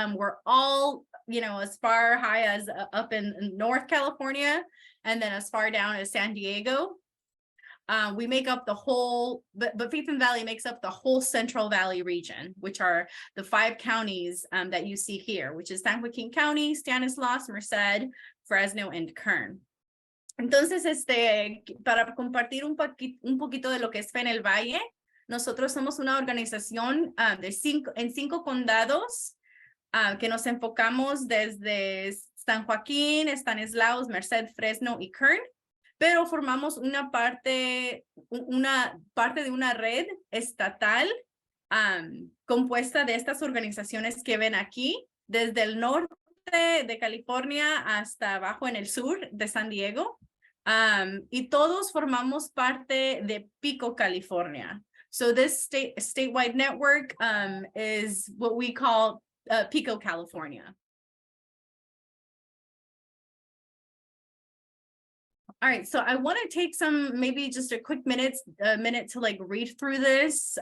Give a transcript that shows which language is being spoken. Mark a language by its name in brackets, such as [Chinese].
[English] We're all, as far high as up in North California, and then as far down as San Diego. We make up the whole, but Faith Valley makes up the whole Central Valley region, which are the 5 counties that you see here, which is San Joaquin County, Stanislaus, Merced, Fresno, and Kern. [Spanish] Entonces, para compartir un poquito de lo que es Fe en el Valle, nosotros somos una organización en 5 condados que nos enfocamos desde San Joaquín, Stanislaus, Merced, Fresno y Kern, pero formamos una parte de una red estatal compuesta de estas organizaciones que ven aquí, desde el norte de California hasta abajo en el sur de San Diego, y todos formamos parte de Pico, California. [English] So this statewide network is what we call Pico, California. All right, so I want to take maybe just a quick minute to like read through this.